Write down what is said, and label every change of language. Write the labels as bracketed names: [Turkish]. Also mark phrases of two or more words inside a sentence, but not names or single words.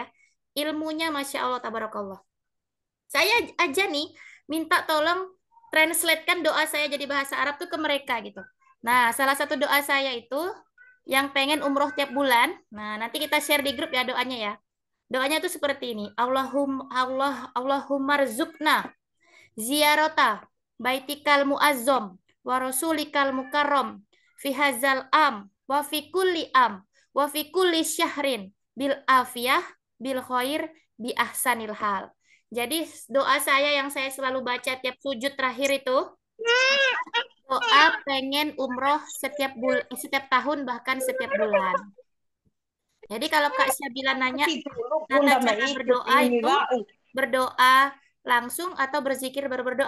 [Indonesian] Ilmunya [Arabic] ما شاء الله، تبارك الله. [Indonesian] Saya aja nih minta tolong translatekan doa saya jadi bahasa Arab tuh ke mereka gitu. Nah, salah satu doa saya itu yang pengen umroh tiap bulan. Nah, nanti kita share di grup ya doanya ya. Doanya tuh seperti ini. [Arabic] اللهم ارزقنا زيارة بيتك المعظم ورسولك المكرم في هذا العام وفي كل عام وفي كل شهر بالعافية بالخير بأحسن الحال. [Indonesian] Jadi doa saya yang saya selalu baca tiap sujud terakhir itu doa pengen umroh setiap tahun bahkan setiap bulan. Jadi kalau Kak Syabila nanya tata cara berdoa itu berdoa langsung atau berzikir baru berdoa.